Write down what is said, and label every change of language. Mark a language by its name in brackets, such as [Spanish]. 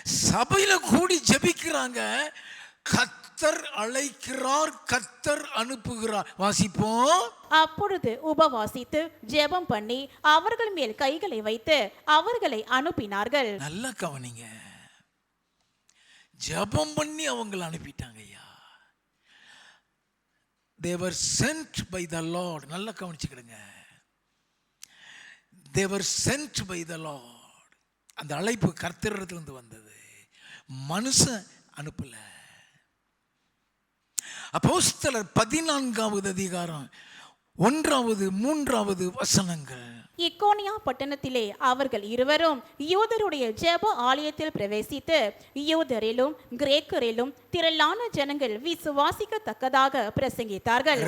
[Tamil] சபையில கூடி ஜெபிக்கிறாங்க. கர்த்தர் அழைக்கிறார், கர்த்தர் அனுப்புகிறார். வாசிப்போம். அப்பொழுது உபவாசித்து ஜெபம் பண்ணி அவர்கள் மேல் கைகளை வைத்து அவர்களை அனுப்பினார்கள். நல்லா கவனிங்க. ஜெபம் பண்ணி அவங்களை அனுப்பிட்டாங்க ஐயா. [English] They were sent by the Lord. [Tamil] நல்லா கவனிச்சுக்கிடுங்க. [English] They were sent by the Lord. [Tamil] அந்த அழைப்பு கர்த்தரிடத்திலிருந்து வந்தது, மனுஷன் அனுப்பல. அப்போஸ்தலர் 14வது அதிகாரம் 1வது 3வது வசனங்கள். இக்கோனியா பட்டணத்திலே அவர்கள் இருவரும் யூதருடைய ஜெப ஆலயத்தில் பிரவேசித்து யூதரிலும் கிரேக்கரிலும் திரளான ஜனங்கள் விசுவாசிக்கத்தக்கதாக பிரசங்கித்தார்கள்.